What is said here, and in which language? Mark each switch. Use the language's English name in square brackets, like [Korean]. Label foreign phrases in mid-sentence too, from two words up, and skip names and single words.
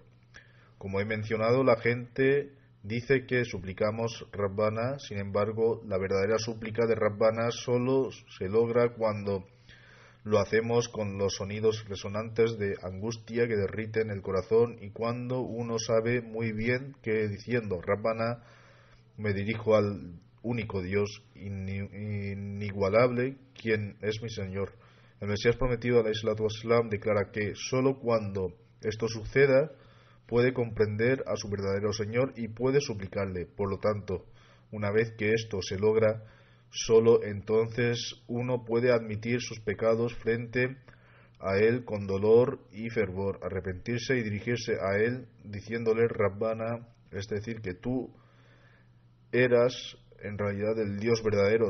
[Spanish] Como he mencionado, la gente dice que suplicamos Rabbana, sin embargo, la verdadera súplica de Rabbana solo se logra cuando lo hacemos con los sonidos resonantes de angustia que derriten el corazón y cuando uno sabe muy bien que diciendo Rabbana me dirijo al único Dios inigualable, quien es mi Señor. El Mesías prometido [Arabic] عليه الصلاة والسلام [Spanish] declara que sólo cuando esto suceda puede comprender a su verdadero Señor y puede suplicarle. Por lo tanto, una vez que esto se logra, sólo entonces uno puede admitir sus pecados frente a Él con dolor y fervor, arrepentirse y dirigirse a Él diciéndole Rabbana, es decir, que tú eras en realidad el Dios verdadero.